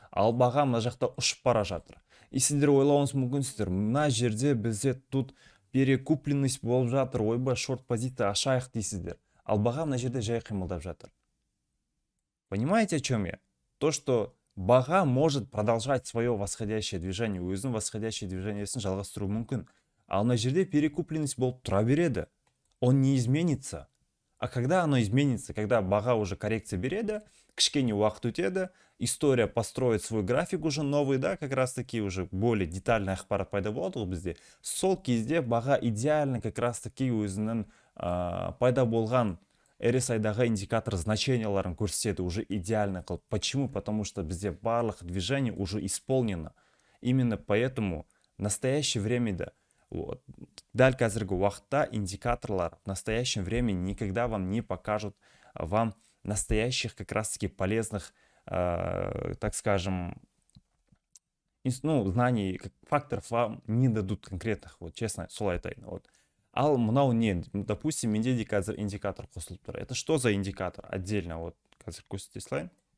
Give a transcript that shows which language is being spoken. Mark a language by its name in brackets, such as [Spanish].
[Kazakh] Ал баға мына жақта ұшып бара жатыр. И сіздер ойлауыңыз мүмкінсіздер, мына жерде бізде тут перекупленность болып жатыр, ойбай шорт позиция ашайық дейсіздер. Ал баға мына жерде жай қимылдап жатыр. [Russian] Понимаете, о чем я? То, что баға может продолжать свое восходящее движение, өзінің восходящее движениесін [Kazakh] жалғастыру мүмкін. Ал мына жерде перекупленность болып тұра береді. [Russian] Он не изменится. А когда оно изменится, когда баға уже коррекция береді, [Kazakh] кішкене уақыт өтеді, [Russian] история построит свой график уже новый, да, как раз таки уже более детальный [Kazakh] ақпарат пайда болады ғой бізде. Сол кезде баға идеально [Russian] как раз таки [Kazakh] өзінің пайда болған RSI-дағы индикатор значенияларын көрсетеді уже идеально қылып. [Russian] Почему? Потому что бізде барлық движение уже исполнено. Именно поэтому в настоящее время, вот, [Kazakh] дәл қазіргі уақытта индикаторлар [Russian] в настоящем времени никогда вам не покажут вам настоящих как раз-таки полезных, так скажем, ну, знаний, факторов вам не дадут конкретных, вот честно, [Kazakh] солай айтайын. [Russian] Вот. [Kazakh] Ал мынау не, допустим, менде де қазір индикатор қосылып тұр. [Russian] Это что за индикатор? [Kazakh] Отдельно, вот, қазір көрсете салайын.